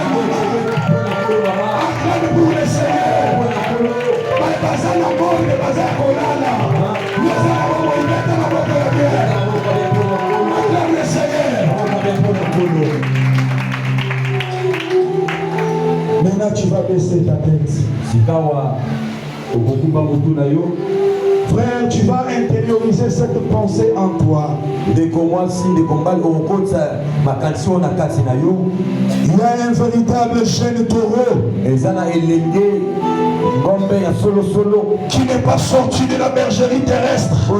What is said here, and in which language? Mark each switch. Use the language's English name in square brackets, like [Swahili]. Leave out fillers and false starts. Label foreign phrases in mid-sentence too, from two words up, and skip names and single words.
[French] Acclame pour le Seigneur. Acclame le Seigneur. Maintenant tu vas baisser ta tête. [Lingala] sikawa okokuba mutu na yo. [French] Frère, tu vas intérioriser cette pensée en toi. Il y a un véritable jeune taureau qui n'est pas sorti de la bergerie terrestre.